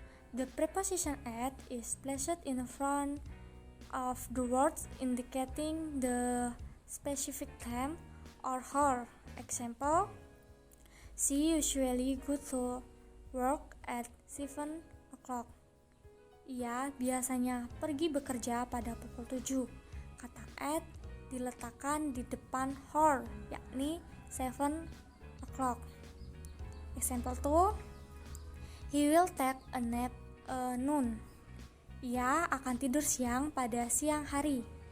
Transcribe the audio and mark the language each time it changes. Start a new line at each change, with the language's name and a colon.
English: The preposition at is placed in front of the words indicating the specific time or hour. Example, she usually go to work at 7 o'clock.
Indonesian: Ia biasanya pergi bekerja pada pukul 7. Kata at diletakkan di depan hour, yakni 7 o'clock.
English: Example 2, he will take a nap noon.
Indonesian: Ia akan tidur siang pada siang hari.